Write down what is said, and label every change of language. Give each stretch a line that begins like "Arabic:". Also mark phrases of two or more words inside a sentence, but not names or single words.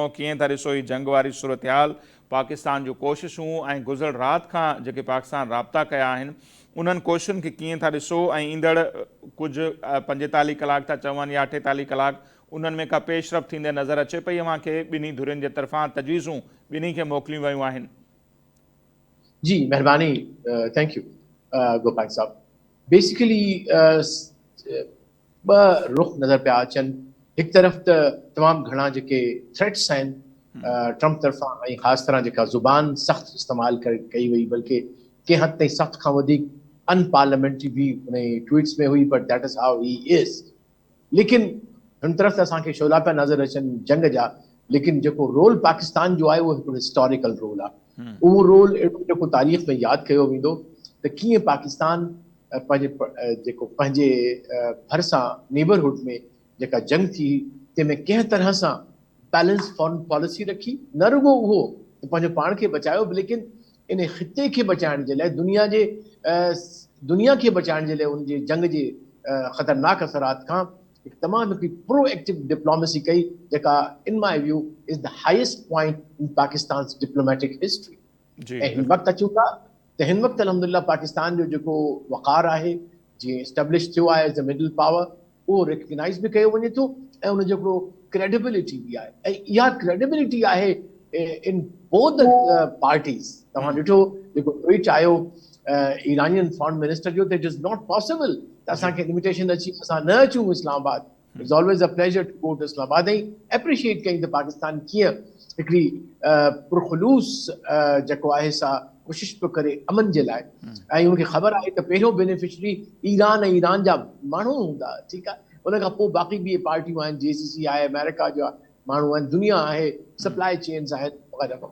Sindhi: कीअं था ॾिसो ही जंग वारी सूरत हाल, पाकिस्तान जूं कोशिशूं ऐं गुज़िर राति खां जेके पाकिस्तान राब्ता कया आहिनि उन्हनि कोशिशुनि खे कीअं था ॾिसो, ऐं ईंदड़ कुझु 45 कलाक था चवनि या 48 कलाक, उन्हनि में का पेशरफ़ थींदे नज़र अचे पई अव्हांखे? ॿिन्ही धुरियुनि जे तरफ़ां तजवीज़ूं ॿिन्ही खे मोकिलियूं वयूं आहिनि। जी मेहरबानी,
English: thank you
Sindhi: गोपाल साहब। बेसिकली ॿ रुख नज़र पिया अचनि। हिकु तरफ़ त तमामु घणा जेके थ्रेट्स आहिनि ट्रम्प तरफ़ां, ऐं ख़ासि तरह जेका ज़ुबान सख़्तु इस्तेमालु कई वई, बल्कि कंहिं हद ताईं सख़्त खां वधीक अनपार्लियामेंट्री भी उन ट्वीट्स में हुई,
English: but that is how he is.
Sindhi: लेकिन हुन तरफ़ त असांखे शोला पिया नज़र अचनि जंग जा, लेकिन जेको रोल पाकिस्तान जो आहे उहो हिकिड़ो
English: historical role
Sindhi: आहे। उहो रोल अहिड़ो जेको तारीख़ में यादि कयो वेंदो त कीअं पाकिस्तान पंहिंजे भरिसां नेबरहुड में जेका जंग थी, तंहिंमें कंहिं तरह सां
English: balance foreign policy
Sindhi: रखी, न रुगो उहो त पंहिंजो पाण खे बचायो, लेकिन इन ख़िते खे बचाइण जे लाइ, दुनिया खे बचाइण जे लाइ, उनजे जंग जे ख़तरनाक असरात खां हिकु तमामु हिकिड़ी
English: proactive diplomacy
Sindhi: कई, जेका
English: in my view is the highest point in Pakistan diplomatic history.
Sindhi: ऐं हिन वक़्तु अचूं था त हिन वक़्तु अल्हम्दुलिल्लाह पाकिस्तान जो जेको वक़ार आहे, जीअं एस्टेब्लिश थियो आहे
English: as a middle power,
Sindhi: उहो रिकग्नाइज़ बि कयो वञे थो, ऐं उन जेको क्रेडिबिलिटी बि आहे, ऐं इहा क्रेडिबिलिटी आहे
English: in both parties.
Sindhi: तव्हां ॾिठो जेको ट्वीट आयो
English: Iranian foreign minister
Sindhi: जो,
English: that is not possible
Sindhi: त असांखे इन्विटेशन अची असां न अचूं इस्लामाबाद।
English: It's always a pleasure to go to Islamabad.
Sindhi: ऐं एप्रिशिएट कई त पाकिस्तान कीअं हिकिड़ी पुरखलूस जेको आहे सा कोशिश पियो करे अमन जे लाइ, ऐं उनखे ख़बर आहे त पहिरियों बेनिफिशरी ईरान ऐं ईरान जा माण्हू हूंदा, ठीकु आहे, उन खां पोइ बाक़ी ॿी पार्टियूं आहिनि, JCC आहे, अमेरिका जा माण्हू आहिनि, दुनिया आहे,
English: supply chains
Sindhi: आहिनि वग़ैरह।